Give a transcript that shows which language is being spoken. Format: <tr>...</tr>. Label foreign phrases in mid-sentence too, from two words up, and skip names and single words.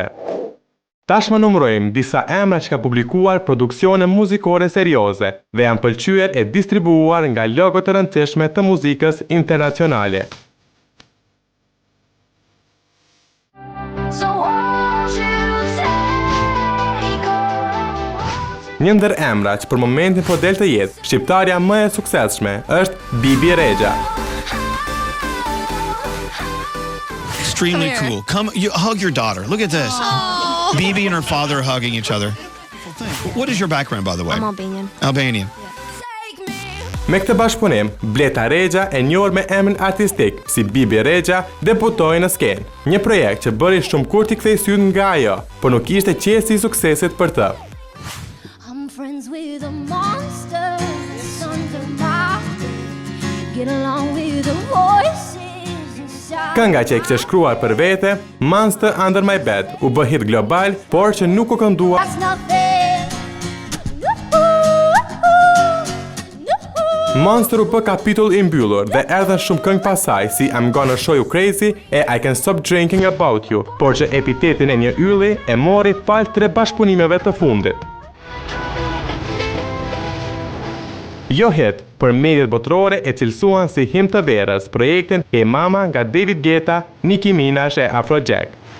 <sq>Tashmë numërojmë disa emra që ka publikuar produksione muzikore serioze dhe janë pëlqyer e distribuar nga logo të rëndësishme të muzikës internacionale. Një ndër emra që për momentin po del të jetë shqiptarja më e suksesshme është Bibi Rexha.</sq> <en>Extremely cool. Come, you hug your daughter. Look at this. Bibi and her father hugging each other. What is your background, by the way? I'm Albanian. Albanian.</en> <sq>Me këtë bashkëpunim, Bleta Rexha, e njohur me emrin artistik si Bibi Rexha, debutoi në skenë. Një projekt që bëri shumë kur t'i kthej syt nga ajo, por nuk ishte qesi i suksesit për të.</sq> <en>Friends with a monster, the sons of my get along with the voices inside.</en> <sq>Kënga që e kishte shkruar për vete, Monster Under My Bed, u bë hit global, por që nuk u këndua. Monster u bë kapitull i mbyllur dhe erdhën shumë këngë pasaj si I'm Gonna Show You Crazy e I Can Stop Drinking About You, por që epitetin e një ylli e mori fal 3 bashkëpunimeve të fundit. Jo hit, për mediat botërore e cilësuan si him të verës projektin Hey Mama nga David Guetta, Nicki Minaj e Afrojack.</sq>